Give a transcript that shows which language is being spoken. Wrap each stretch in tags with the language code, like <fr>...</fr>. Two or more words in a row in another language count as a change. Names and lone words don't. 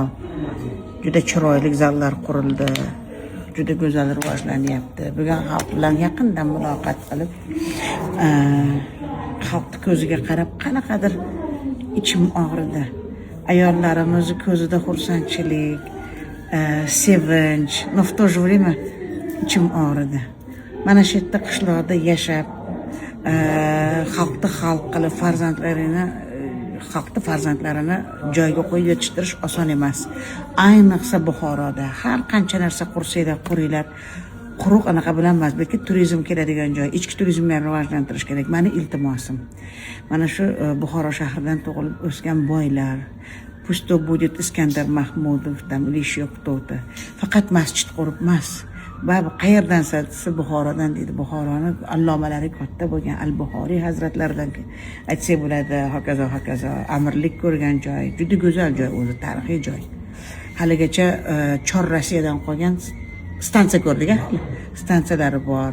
<uz>Juda chiroyli zallar qurildi. Juda go'zal rivojlanyapti. Bugun xalq bilan yaqindan muloqot qilib, xalqning ko'ziga qarab qanaqadir ichim og'ridi. Ayollarimiz ko'zida xursandchilik, sevinch,</uz> <ru>но в то же время</ru> <uz>ichim og'ridi. Mana shu yerda qishloqda yashab, xalqni xalq qilib farzandlarini joyga qo'yib yetishtirish oson emas. Ayniqsa Buxoroda har qancha narsa qursanglar, quringlar, quruq anaqa bilan emas, balki turizm keladigan joy, ichki turizmni ham rivojlantirish kerak. Meni iltimosim. Mana shu Buxoro shahridan tug'ilib o'sgan boylar,</uz> <ru>pусть то будет Iskandar Mahmudov, там или еще кто-то.</ru> <uz>Faqat masjid qurib emas. Ba'zi qayerdan desa Buxorodan deydi. Buxoroni allomalari katta bo'lgan Al-Buxoriy hazratlaridan aytsa bo'ladi. Hokazo amirlik ko'rgan joy, juda go'zal joy, o'zi tarixiy joy. Haligacha Chor Rossiyadan qolgan stansiya ko'rdik, stansiyalari bor.</uz>